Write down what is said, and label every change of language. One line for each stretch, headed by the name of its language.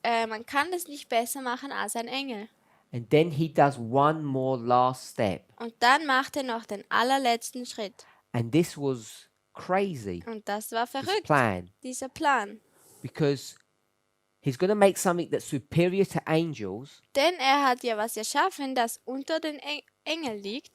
German: Man kann es nicht besser machen als ein Engel.
English: And then he does one more last step.
German: Und dann macht er noch den allerletzten Schritt.
English: And this was crazy,
German: Und das war
English: this
German: verrückt,
English: plan.
German: dieser Plan.
English: Because he's going to make something that's superior to angels.
German: Denn er hat ja was erschaffen, das unter den Engeln liegt.